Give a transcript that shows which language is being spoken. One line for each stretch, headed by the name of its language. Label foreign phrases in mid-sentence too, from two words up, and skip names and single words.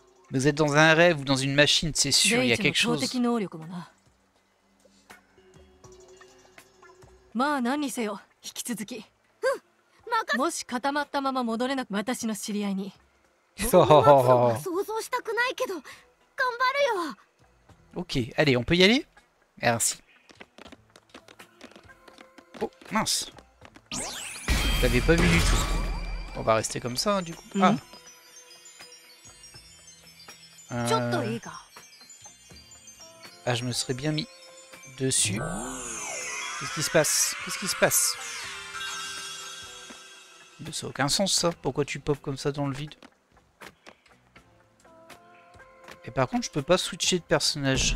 French: Vous êtes dans un rêve ou dans une machine, c'est sûr, il y a quelque chose.
Japanese: 能力もな。まあ何にせよ引き続き。もし固まったまま戻れなく私の知り合いに。そう。想像したくないけど頑張るよ。
French: Ok, allez, on peut y aller? Merci. Oh, mince. Je l'avais pas vu du tout. On va rester comme ça, hein, du coup. Ah.
Japanese: ちょっといいか。
French: Ah, je me serais bien mis dessus. Qu'est-ce qui se passe? Qu'est-ce qui se passe? Ça n'a aucun sens, ça. Pourquoi tu pop comme ça dans le vide? Et par contre, je peux pas switcher de personnage.